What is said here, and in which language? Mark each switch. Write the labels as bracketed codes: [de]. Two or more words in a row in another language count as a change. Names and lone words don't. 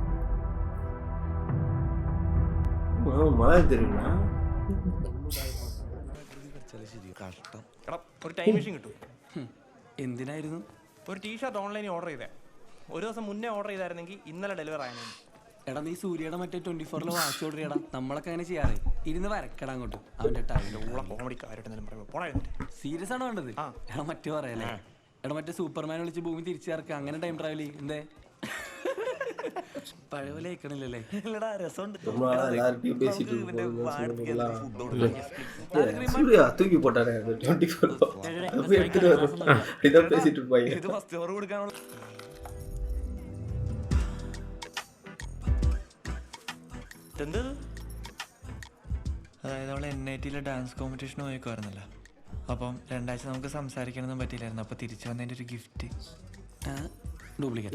[ta] மழை தெரியுங்களா? [ml] ഒരു [en] time machine [ml] കിട്ടും. എന്തിനായിരുന്നു? ഒരു ടീഷർട്ട് ഓൺലൈനിൽ ഓർഡർ ചെയ്തേ. ഒരു ദിവസം മുന്നേ ഓർഡർ ചെയ്തായിരുന്നെങ്കിൽ ഇന്നലെ ഡെലിവർ ആയിരുന്നു. എടാ നീ സൂര്യയുടെ മറ്റേ 24 വാച്ച് ഓർഡർ ചെയ്യടാ. നമ്മളൊക്കെ അങ്ങനെ ചെയ്യാറേ. ഇരുന്ന് വരക്കടാ അങ്ങോട്ട് അവന്റെ ടൈമിലുള്ള കോമഡിക്കാരായിട്ട് സീരിയസ് ആണ് വേണ്ടത്. എടാ മറ്റേ പറയല്ലേ, എടാ മറ്റേ സൂപ്പർമാൻ വിളിച്ച് ഭൂമി തിരിച്ചിറക്കുക, അങ്ങനെ [en] time travel [ml] ചെയ്യും. എന്തേ പഴയപോലെ കേൾക്കണില്ലല്ലേ? [ta] தூக்கி போட்டாரு. பேசிட்டு இருப்பாங்க. [ml] അതായത് അവൾ NIT [en] dance competition [ml] പോയേക്കുമായിരുന്നല്ലോ. അപ്പം 2 ആഴ്ച നമുക്ക് സംസാരിക്കാനൊന്നും പറ്റിയില്ലായിരുന്നു. അപ്പോൾ തിരിച്ചു വന്നതിൻ്റെ ഒരു ഗിഫ്റ്റ്. ഡ്യൂപ്ലിക്കേറ്റ്.